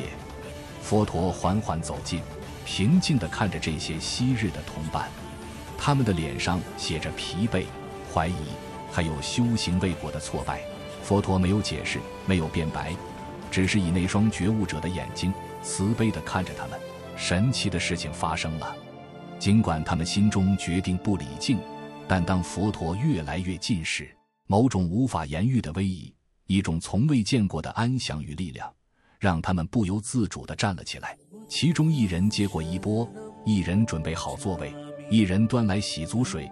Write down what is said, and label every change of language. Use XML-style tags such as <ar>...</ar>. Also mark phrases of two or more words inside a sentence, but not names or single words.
<zh>佛陀緩緩走近，平靜地看着這些昔日的同伴，他們的臉上寫着疲憊、懷疑，還有修行未果的挫敗。佛陀沒有解釋，沒有辯白，只是以那雙覺悟者的眼睛慈悲地看着他們。神奇的事情發生了，儘管他們心中決定不禮敬，但當佛陀越來越近時，某種無法言喻的威儀，一種從未見過的安詳與力量，讓他們不由自主地站了起來。其中一人接過衣缽，一人準備好座位，一人端來洗足水。</zh>